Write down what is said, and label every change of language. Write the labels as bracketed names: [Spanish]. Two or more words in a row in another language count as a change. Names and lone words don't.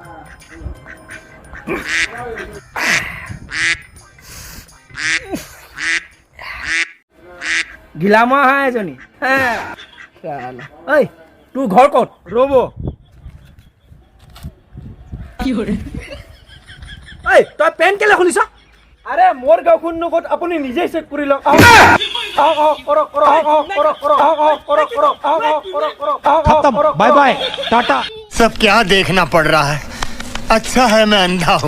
[Assamese] গিলামৰ হাঁহ এজনী। ঐ তোৰ ঘৰ ক'ত? ৰ'ব ঐ তই পেণ্ট কেলে খুলিছ? আৰে মোৰ গাঁওখন নগত আপুনি নিজেই চেক কৰি লওক। [Hindi] खत्म, [English] bye bye, [Hindi] टाटा। सब क्या देखना पड़ रहा है, अच्छा है मैं अंधा हूँ।